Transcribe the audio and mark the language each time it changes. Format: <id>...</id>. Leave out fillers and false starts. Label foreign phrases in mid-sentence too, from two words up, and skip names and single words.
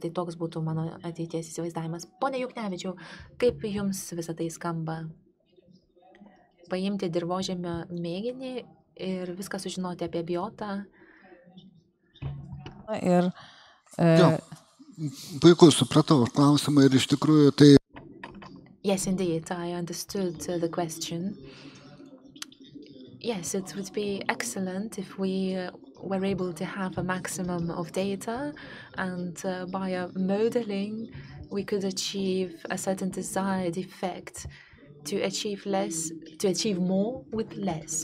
<lt>Tai toks būtų mano ateities įsivaizdavimas. Pone Juknevičiau, kaip jums visą tai skamba? Paimti dirvožemio mėginį ir viską sužinoti apie biotą. Ir puiku, supratau klausimą ir iš tikrųjų tai...</lt> <en>Yes, indeed, I understood the question. Yes, it would be excellent if we were able to have a maximum of data, and by modeling we could achieve a certain desired effect, to achieve more with less.</en>